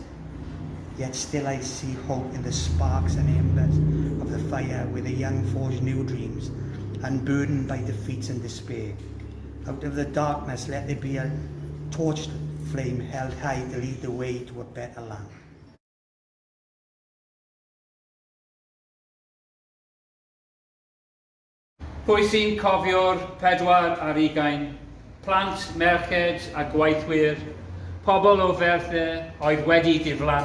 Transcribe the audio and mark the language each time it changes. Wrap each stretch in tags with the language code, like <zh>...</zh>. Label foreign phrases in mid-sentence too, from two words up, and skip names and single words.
<en>Yet still I see hope in the sparks and embers of the fire where the young forge new dreams, unburdened by defeats and despair. Out of the darkness let there be a torched flame held high to lead the way to a better land.</en> <cy>Pwy sy'n cofio'r 24, plant, merched a gwaithwyr, pobl o Merthyr oedd wedi diflannu.</cy>